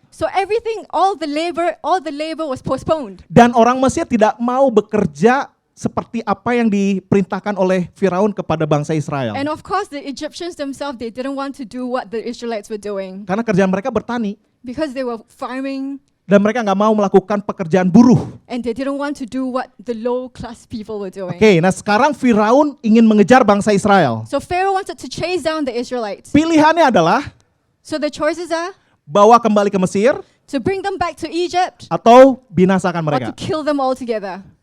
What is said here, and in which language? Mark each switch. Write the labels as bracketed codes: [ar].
[en] So everything, all the labor was postponed. [id] Dan orang Mesir tidak mau bekerja seperti apa yang diperintahkan oleh Firaun kepada bangsa Israel. [en] And of course, the Egyptians themselves, they didn't want to do what the Israelites were doing [id] Karena kerjaan mereka bertani. [en] because they were farming [id] Dan mereka nggak mau melakukan pekerjaan buruh. [en] and they didn't want to do what the low-class people were doing. [id] Oke, nah sekarang Firaun ingin mengejar bangsa Israel. [en] So Pharaoh wanted to chase down the Israelites. [id] Pilihannya adalah [en] So the choices are [id] bawa kembali ke Mesir [en] to bring them back to Egypt [id] atau binasakan [en] or [id] mereka. [en] to kill them all together.